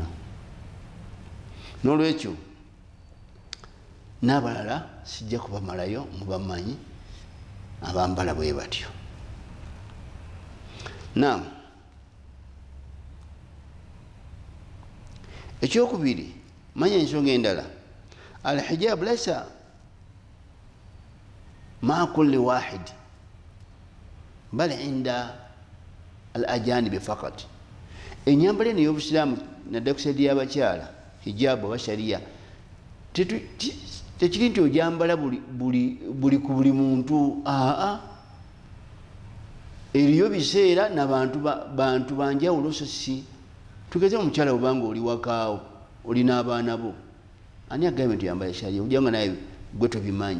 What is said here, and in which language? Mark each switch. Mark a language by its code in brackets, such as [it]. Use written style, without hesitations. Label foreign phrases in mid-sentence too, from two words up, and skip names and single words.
[lg] N'olwekyo n'abalala sijja kubamalayo mubamanyi abambala bwe batyo. Naam, ekyokubiri manya ensonga endala, [ar] الحجاب ليس مع كل واحد بل عند الأجانب فقط. [lg] Enyambala eno y'obusiraamu nadda kusedi y'abakyala hijab oba shariya tekiri nti ojambala buli ku buli muntu. Eriyo biseera nabantu banjawulo so si tugeze omukyala obanga oli wakaawo olina abaana bo ani agambye nti yambala shariya ojanga naye gwe tobimanyi.